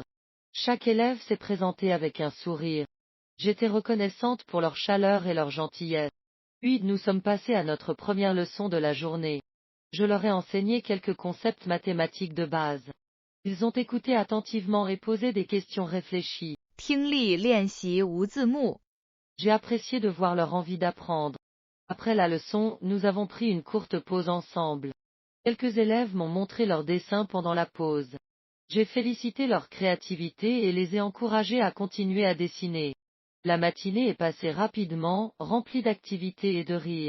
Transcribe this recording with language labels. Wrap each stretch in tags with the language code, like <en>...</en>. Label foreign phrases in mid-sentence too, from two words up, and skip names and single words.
<fr>Chaque élève s'est présenté avec un sourire. J'étais reconnaissante pour leur chaleur et leur gentillesse. Puis nous sommes passés à notre première leçon de la journée. Je leur ai enseigné quelques concepts mathématiques de base. Ils ont écouté attentivement et posé des questions réfléchies.</fr> <zh>听力练习无字幕。</zh> <fr>J'ai apprécié de voir leur envie d'apprendre. Après la leçon, nous avons pris une courte pause ensemble. Quelques élèves m'ont montré leurs dessins pendant la pause. J'ai félicité leur créativité et les ai encouragés à continuer à dessiner. La matinée est passée rapidement, remplie d'activités et de rires.</fr>